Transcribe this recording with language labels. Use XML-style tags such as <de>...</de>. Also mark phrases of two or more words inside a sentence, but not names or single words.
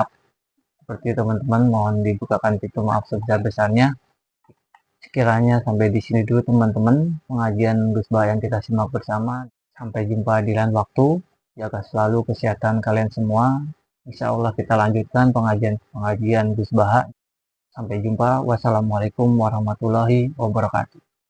<id>Seperti teman-teman, mohon dibukakan pintu maaf sebesar-besarnya. Sekiranya sampai di sini dulu teman-teman pengajian Gus Bah yang kita simak bersama. Sampai jumpa di lain waktu. Jaga selalu kesehatan kalian semua.</id> <ar>إن شاء الله</ar> <id>kita lanjutkan pengajian Gus Bah. Sampai jumpa.</id> <ar>والسلام عليكم ورحمة الله وبركاته.</ar>